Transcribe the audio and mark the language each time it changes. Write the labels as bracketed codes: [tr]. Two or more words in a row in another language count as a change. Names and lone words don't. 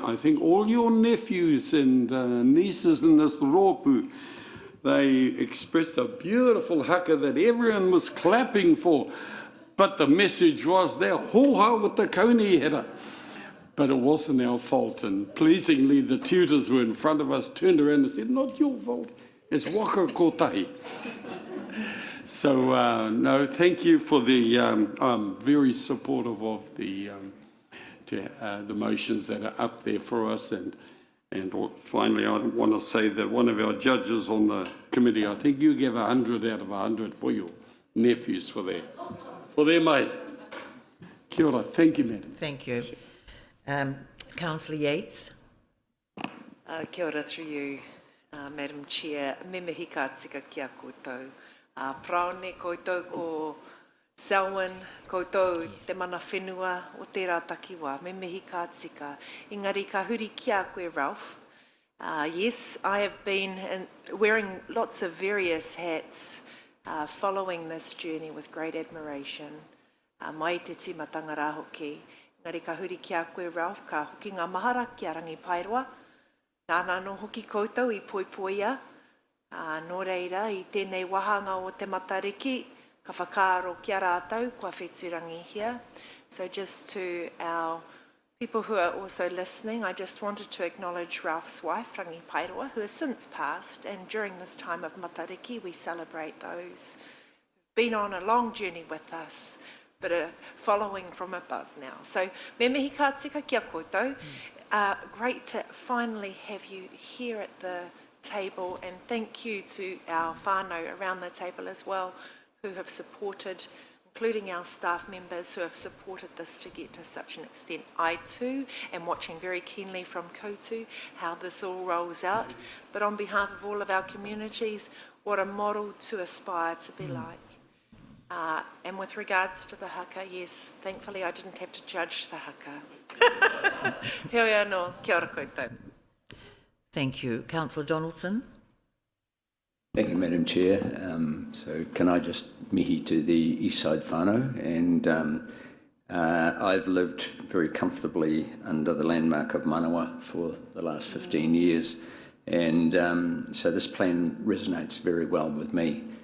[en] I think all your nephews and nieces in this rōpū, they expressed a beautiful haka that everyone was clapping for. But the message was, they're hoha with the kaunihera. But it wasn't our fault. And pleasingly, the tutors were in front of us, turned around and said, not your fault, it's waka kotahi. So, no, thank you for the, I'm very supportive of the motions that are up there for us. And finally, I want to say that one of our judges on the committee, I think you gave 100 out of 100 for your nephews for their mate. [mi] Kia ora. [en] Thank you, Madam. Thank you. Councillor Yates. [mi] Kia ora [en] through you, Madam Chair. [mi] Me mihi ka tika kia koutou. Praone koutou ko Selwyn, koutou te mana whenua o tērā takiwa. Me mihi ka tika. Engari ka huri kia koe, Ralph. [en] Yes, I have been wearing lots of various hats, following this journey with great admiration. [mi] Mai te timatanga rā hoki. Engari ka huri kia koe, Ralph, ka hoki ngā mahara kia rangi Paeroa. Nāna no hoki koutou I poipoia. Nō reira, I tēnei wahanga o te matariki, ka whakaaro kia rātou, kua whetūrangi here. [en] So just to our people who are also listening, I just wanted to acknowledge Ralph's wife, Rangi Paeroa, who has since passed, and during this time of matariki, we celebrate those who've been on a long journey with us, but are following from above now. So, [mi] me mihi ka tika kia koutou. [en] Great to finally have you here at the table, and thank you to our whānau around the table as well, who have supported, including our staff members who have supported this to get to such an extent. I too am watching very keenly from Koutu how this all rolls out, but on behalf of all of our communities, what a model to aspire to be like. And with regards to the haka, yes, thankfully I didn't have to judge the haka. [mi] Heoi anō, kia ora koutou. [en] Thank you. Councillor Donaldson. Thank you, Madam Chair. So can I just mihi to the Eastside whānau, and I've lived very comfortably under the landmark of Manawa for the last 15 years, and so this plan resonates very well with me.